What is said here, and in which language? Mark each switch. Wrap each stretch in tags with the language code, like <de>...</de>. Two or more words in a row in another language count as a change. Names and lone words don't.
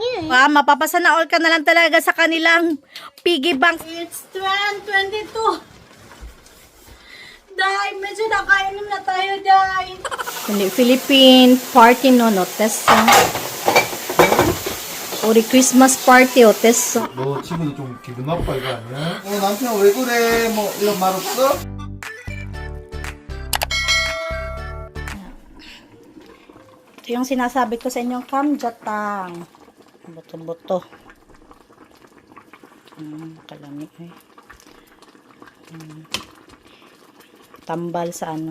<tl>Mapapasana all ka na lang talaga sa kanilang</tl> <en>piggy bank. It's 2022.</en> <tl>Day, medyo nakainom na tayo, Day.</tl> <en>Philippine party no, Tessa.</en> <ko>우리</ko> <en>Christmas party</en> <ko>어땠어? 너 친구도 좀 기분 나빠 이거 아니야? 남편 왜 그래? 뭐 이런 말 없어?</ko> <tl>Ito yung sinasabi ko sa inyong kamjatang.</tl> <ceb>Buto-buto. Kalami eh. Tambal sa ano.</ceb>